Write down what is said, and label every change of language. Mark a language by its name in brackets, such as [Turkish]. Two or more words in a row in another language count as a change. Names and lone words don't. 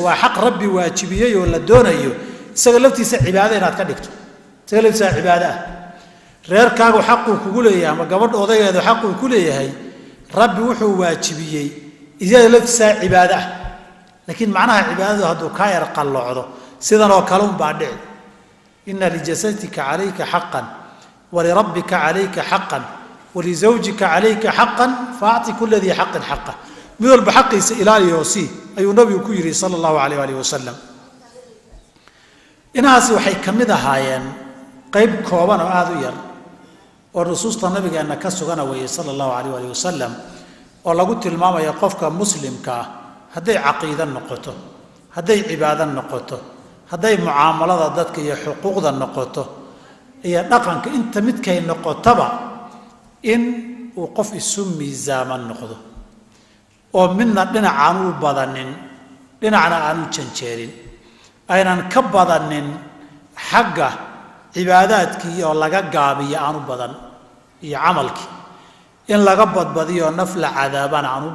[Somali] waa xaq rabbi waajibiyay oo la doonayo isaga laftiisa cibaado inaad ka dhigto isaga laftiisa cibaado ah reerkaagu xaqu kugu leeyahay ama gabadh odageedu xaqu ku leeyahay rabbi wuxuu waajibiyay isaga laftiisa cibaado ah laakiin macnaha cibaadadu hadduu ka yar qalloocdo sidan oo kale baa dhici [Arabic] إن لجسدك عليك حقا ولربك عليك حقا ولزوجك عليك حقا فأعط كل ذي حق حقا [Somali] mid walba xaqiisa ilaaliyo si ayuu nabigu ku yiri [Arabic] صلى الله عليه وسلم [Somali] inaasi waxay kamid ahaayeen qayb kooban oo aad u yar oo rasuulta nabigeena ka sugan weeye [Arabic] صلى الله عليه وسلم [Somali] oo lagu tilmaamayo qofka muslimka ah hadday aqeeda noqoto hadday cibaado noqoto hadday muaamalada dadka iyo xuquuqda noqoto iyo dhaqanka inta midkay noqotaba in uu qof isu miisaaman noqdo oo midna dhinacaan u badanin dhinacna aanu janjeerin aynan ka badanin xagga cibaadaadkii oo laga gaabiyo aanu badan iyo amalkii in laga badbadiyo nafla cadaabana aanu